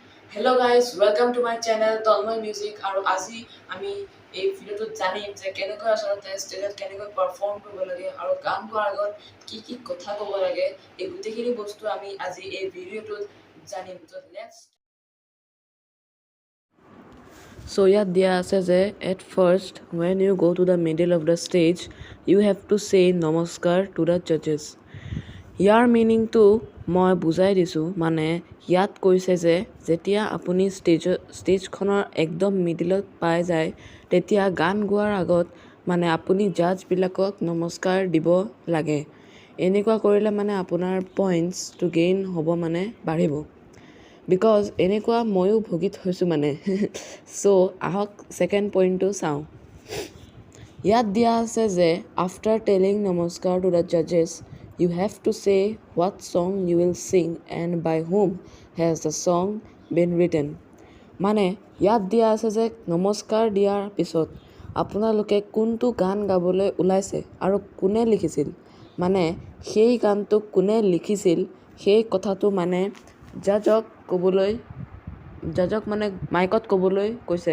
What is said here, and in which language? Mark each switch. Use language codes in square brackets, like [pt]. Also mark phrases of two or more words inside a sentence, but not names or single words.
[en] Hello guys, welcome to my channel Tolmoy Music [as] আৰু আজি আমি এই ভিডিওটোত জানিম যে কেনেকৈ আচলতে ষ্টেজত কেনেকৈ পাৰফৰ্ম কৰিব লাগে আৰু গান গোৱাৰ আগত কি কথা ক'ব লাগে এই গোটেইখিনি বস্তু আমি আজি এই ভিডিওটোত জানিম। [en] So [as] ইয়াত দিয়া আছে যে [en] at first when you go to the middle of the stage you have to say নমস্কাৰ to the judges। [as] ইয়াৰ মিনিংটো মই বুজাই দিছোঁ, মানে ইয়াত কৈছে যে যেতিয়া আপুনি ষ্টেজখনৰ একদম মিডিলত পাই যায় তেতিয়া গান গোৱাৰ আগত মানে আপুনি জাজবিলাকক নমস্কাৰ দিব লাগে। এনেকুৱা কৰিলে মানে আপোনাৰ [en] points to gain [as] হ'ব, মানে বাঢ়িব। বিকজ এনেকুৱা ময়ো ভুগি থৈছোঁ মানে চ' আহক [en] second point [as] চাওঁ। ইয়াত দিয়া আছে যে [en] after telling namaskar to the judges you have to say what song you will sing and by whom has the song been written। [as] মানে ইয়াত দিয়া আছে যে নমস্কাৰ দিয়াৰ পিছত আপোনালোকে কোনটো গান গাবলৈ ওলাইছে আৰু কোনে লিখিছিল, মানে সেই গানটোক কোনে লিখিছিল সেই কথাটো মানে জাজক মানে মাইকত ক'বলৈ কৈছে।